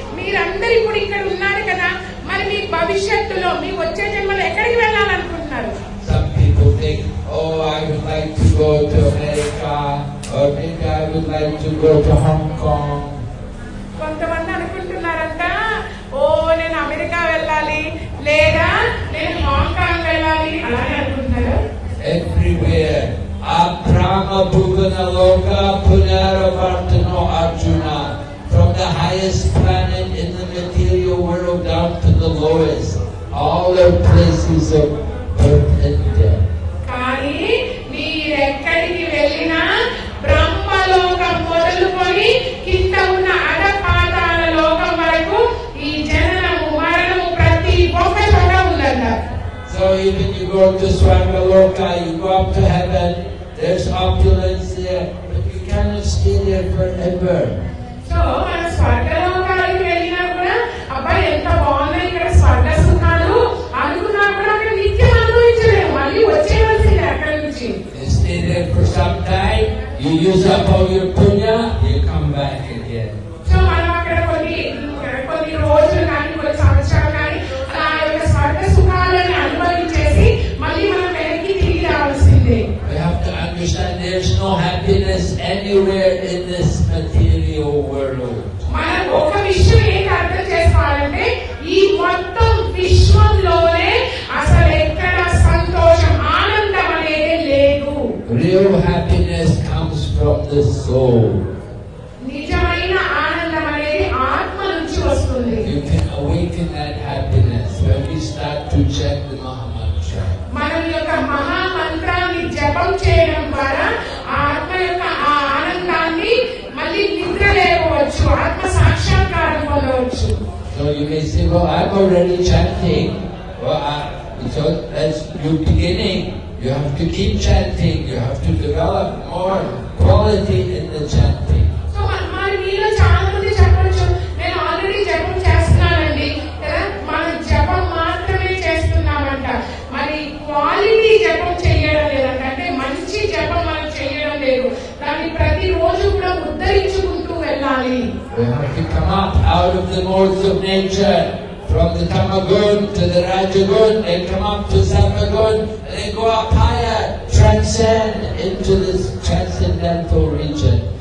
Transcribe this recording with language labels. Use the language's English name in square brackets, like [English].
[Telugu] మీరందరూ ఇప్పుడు ఇక్కడ ఉన్నారు కదా, మరి మీ భవిష్యత్తులో మీ వచ్చే జన్మలో ఎక్కడికి వెళ్ళాలనుకుంటున్నారు? [English] Some people think, oh, I would like to go to America, or maybe I would like to go to Hong Kong. [Telugu] కొంతమంది అనుకుంటున్నారంట, ఓ నేను అమెరికా వెళ్ళాలి, లేదా నేను హాంకాంగ్ వెళ్ళాలి అలానే అనుకుంటున్నారా? [English] Everywhere. [Sanskrit] Abrahma Bhuvanaloka Punaravartano Arjuna. [English] From the highest planet in the material world down to the lowest. All are places of birth and death. [Telugu] కానీ మీరెక్కడికి వెళ్ళినా బ్రహ్మలోకం మొదలుకొని కింద ఉన్న అధపాతాళ లోకం వరకు ఈ జననము మరణము ప్రతి ఒక్క చోట ఉందన్నారు. [English] So even you go to Swargaloka, you go up to heaven, there's opulence there, but you cannot stay there forever. [Telugu] So మన స్వర్గలోకాలకు వెళ్ళినా కూడా అబ్బాయి ఎంత బాగున్నాయి ఇక్కడ స్వర్గ సుఖాలు అనుకున్నా కూడా అక్కడ నిత్యం అనుభవించలేము, మళ్ళీ వచ్చేవలసిందే అక్కడి నుంచి. [English] You stay there for some time, you use up all your punya, you come back again. [Telugu] So మనం అక్కడ కొన్ని రోజులు కానీ కొన్ని సంవత్సరాలు కానీ ఆ యొక్క స్వర్గ సుఖాలను అనుభవించేసి మళ్ళీ మనం వెనక్కి తిరిగి రావాల్సిందే. [English] We have to understand there's no happiness anywhere in this material world. [Telugu] మనం ఒక విషయం ఏంటి అర్థం చేసుకోవాలంటే ఈ మొత్తం విశ్వంలోనే అసలు ఎక్కడ సంతోషం ఆనందం అనేది లేదు. [English] Real happiness comes from the soul. [Telugu] నిజమైన ఆనందం అనేది ఆత్మ నుంచి వస్తుంది. [English] You can awaken that happiness when we start to chant the Mahamantra. [Telugu] మనం యొక్క మహామంత్రాన్ని జపం చేయడం ద్వారా ఆత్మ యొక్క ఆ ఆనందాన్ని మళ్ళీ నిద్ర లేవచ్చు, ఆత్మ సాక్షాత్కారం పొందవచ్చు. [English] So you may say, well, I'm already chanting. Well, so that's your beginning. You have to keep chanting. You have to develop more quality in the chanting. [Telugu] So మరి మీలో చాలా మంది చెప్పొచ్చు, నేను ఆల్రెడీ జపం చేస్తున్నానండి కదా, మనం జపం మాత్రమే చేస్తున్నామంట, మరి క్వాలిటీ జపం చేయడం లేదంట, అంటే మంచి జపం మనం చేయడం లేదు, దాన్ని ప్రతిరోజు కూడా ఉద్ధరించుకుంటూ వెళ్ళాలి. [English] We have to come up out of the modes of nature, from the Tamagun to the Rajagun, then come up to Sattvagun, and then go up higher, transcend into this transcendental region.